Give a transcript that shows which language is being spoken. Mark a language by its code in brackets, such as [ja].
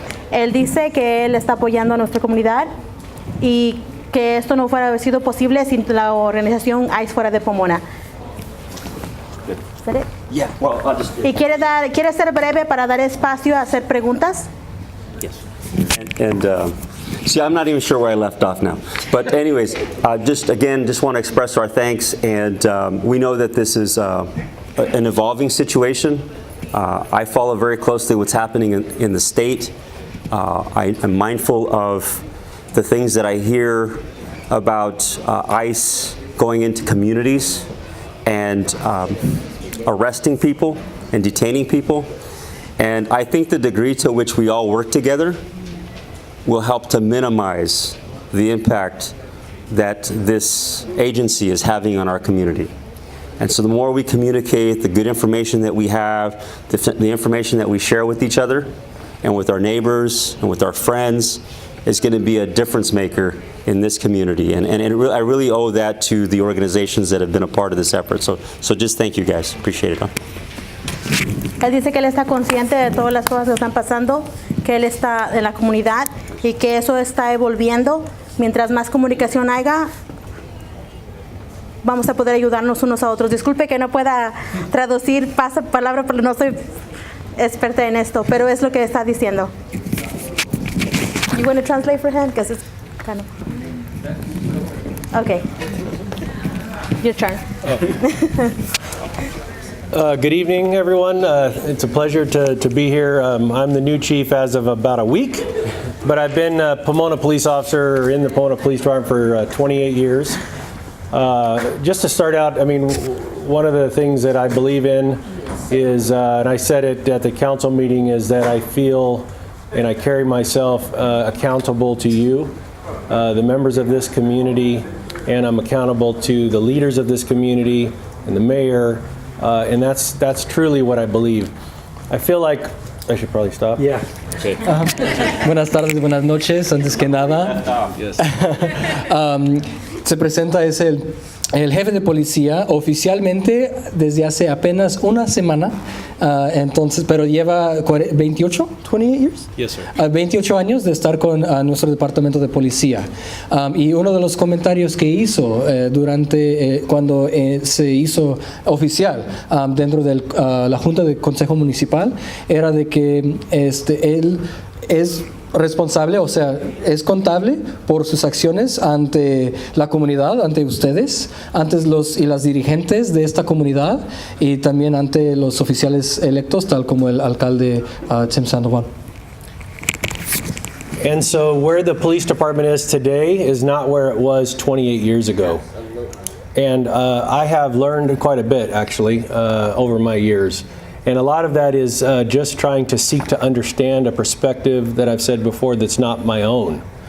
[es] Él dice que él está apoyando a nuestra comunidad y que esto no hubiera sido posible sin la organización ICE fuera de Pomona. [en] ¿Is that it? Yeah, well, I'll just... [es] Y quiere ser breve para dar espacio a hacer preguntas. [en] Yes. And see, I'm not even sure where I left off now. But anyways, just want to express our thanks. And we know that this is an evolving situation. I follow very closely what's happening in the state. I'm mindful of the things that I hear about ICE going into communities and arresting people and detaining people. And I think the degree to which we all work together will help to minimize the impact that this agency is having on our community. And so the more we communicate, the good information that we have, the information that we share with each other and with our neighbors and with our friends is going to be a difference maker in this community. And I really owe that to the organizations that have been a part of this effort. So just thank you guys. Appreciate it. Huh? [es] Él dice que él está consciente de todas las cosas que están pasando, que él está en la comunidad y que eso está evolviendo. Mientras más comunicación haya, vamos a poder ayudarnos unos a otros. Disculpe que no pueda traducir palabra porque no soy experta en esto, pero es lo que está diciendo. [en] You want to translate for him? Because it's kind of... Okay. Your turn. Good evening, everyone. It's a pleasure to be here. I'm the new chief as of about a week, but I've been a Pomona police officer in the Pomona Police Department for 28 years. Just to start out, I mean, one of the things that I believe in is, and I said it at the council meeting, is that I feel and I carry myself accountable to you, the members of this community, and I'm accountable to the leaders of this community and the mayor. And that's truly what I believe. I feel like I should probably stop. Yeah. Okay. [es] Buenas tardes, buenas noches, antes que nada. Se presenta, es el jefe de policía oficialmente desde hace apenas una semana, entonces, pero lleva 28 [en] years? Yes, sir. [es] 28 años de estar con nuestro departamento de policía. Y uno de los comentarios que hizo durante cuando se hizo oficial dentro de la Junta de Consejo Municipal era de que él es responsable, o sea, es contable por sus acciones ante la comunidad, ante ustedes, ante y las dirigentes de esta comunidad y también ante los oficiales electos, tal como el alcalde Tim Sandoval. [en] And so where the police department is today is not where it was 28 years ago. And I have learned quite a bit, actually, over my years. And a lot of that is just trying to seek to understand a perspective that I've said before that's not my own.